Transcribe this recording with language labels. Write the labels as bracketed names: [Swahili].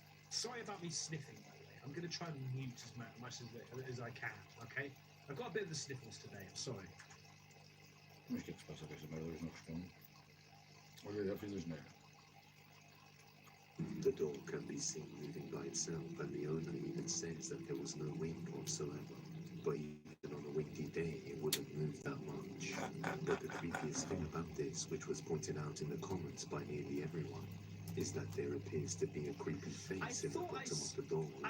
[English] Sorry about me sniffing, by the way. I'm going to try and mute as much as I can, okay? I've got a bit of the sniffles today, I'm sorry. [Portuguese] Mas o que é que se passa com esta merda? Eles não respondem. Olha, já fiz a geneira. [English] The door can be seen moving by itself, and the owner even says that there was no wind whatsoever. But even on a windy day, it wouldn't move that much. But the creepiest thing about this, which was pointed out in the comments by nearly everyone, is that there appears to be a creepy face in the bottom of the door when